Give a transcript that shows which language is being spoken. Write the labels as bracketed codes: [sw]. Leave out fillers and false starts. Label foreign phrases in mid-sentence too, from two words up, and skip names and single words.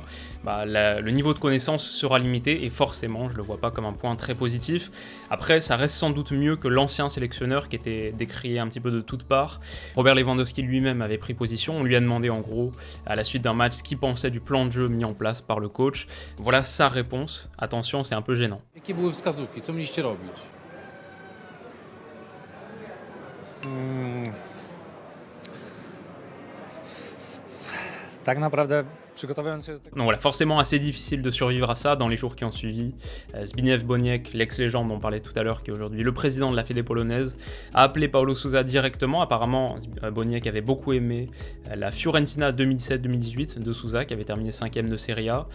[fr] Le niveau de connaissance sera limité et forcément, je le vois pas comme un point très positif. Après, ça reste sans doute mieux que l'ancien sélectionneur qui était décrié un petit peu de toutes parts. Robert Lewandowski lui-même avait pris position, on lui a demandé en gros, à la suite d'un match, ce qu'il pensait du plan de jeu mis en place par le coach. Voilà sa réponse. Attention, c'est un peu gênant. [pl] Jakie były wskazówki? Co mieliście robić? Tak naprawdę przygotowując się do tego... [fr] Donc voilà, forcément assez difficile de survivre à ça dans les jours qui ont suivi. Zbigniew Boniek, l'ex-légende dont on parlait tout à l'heure, qui est aujourd'hui le président de la Fédé polonaise, a appelé Paulo Sousa directement. Apparemment, Boniek avait beaucoup aimé la Fiorentina 2017-2018 de Sousa, qui avait terminé 5ème de Serie A.